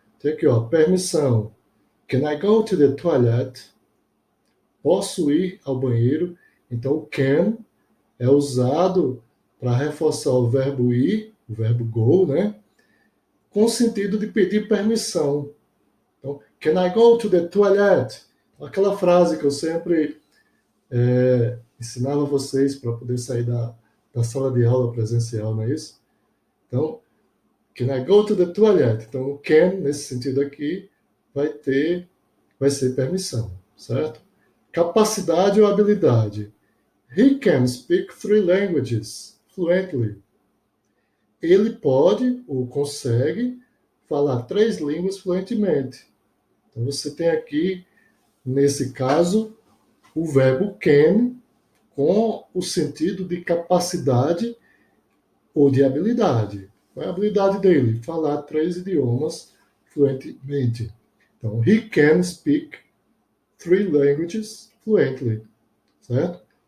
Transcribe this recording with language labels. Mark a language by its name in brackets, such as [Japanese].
[Portuguese] Tem aqui, ó, permissão. [English] Can I go to the toilet? [Portuguese] Posso ir ao banheiro? Então o can é usado para reforçar o verbo ir, o verbo go, né? Com o sentido de pedir permissão. Então, [English] can I go to the toilet? [Portuguese] Aquela frase que eu sempre ensinava vocês para poder sair da sala de aula presencial, não é isso? Então, [English] can I go to the toilet? [Portuguese] Então, o can, nesse sentido aqui, vai ser permissão, certo? Capacidade ou habilidade. [English] He can speak three languages fluently. [Portuguese] Ele pode ou consegue falar três línguas fluentemente. Então, você tem aqui, nesse caso, o verbo can com o sentido de capacidade ou de habilidade. Qual é a habilidade dele? Falar três idiomas fluentemente. Então, [English] he can speak three languages fluently, [Portuguese] certo?